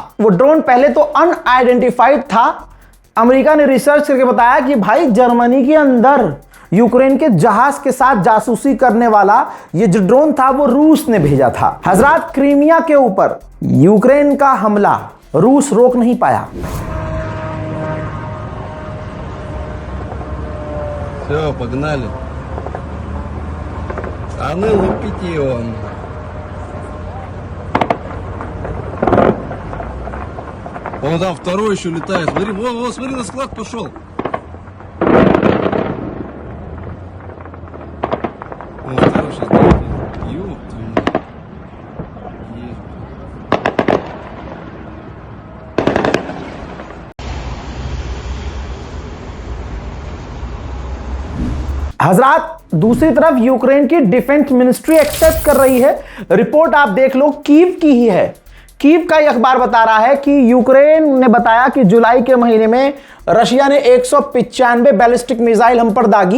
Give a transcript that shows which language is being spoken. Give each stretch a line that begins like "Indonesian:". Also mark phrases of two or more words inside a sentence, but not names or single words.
Hindi: वो ड्रोन पहले तो अनआइडेंटिफाइड था। अमेरिका ने रिसर्च करके बताया कि भाई जर्मनी के अंदर यूक्रेन के जहाज के साथ जासूसी करने वाला ये जो ड्रोन था वो रूस ने भेजा था। हजरात, क्रीमिया के ऊपर यूक्रेन का हमला रूस रोक नहीं पाया।
Russian: Все, погнали. А ну лупите его. Вон там второй еще летает. Смотри, вон, смотри, на склад пошел. Вон второй сейчас долетит. Ёб твою мать. Есть.
Hindi: हजरात, दूसरी तरफ यूक्रेन की
English: defense ministry
Hindi: एक्सेप्ट कर रही है। रिपोर्ट आप देख लो, कीव की ही है। कीव का यह अखबार बता रहा है कि यूक्रेन ने बताया कि जुलाई के महीने में रशिया ने 195
English: ballistic missile
Hindi: हम पर दागी।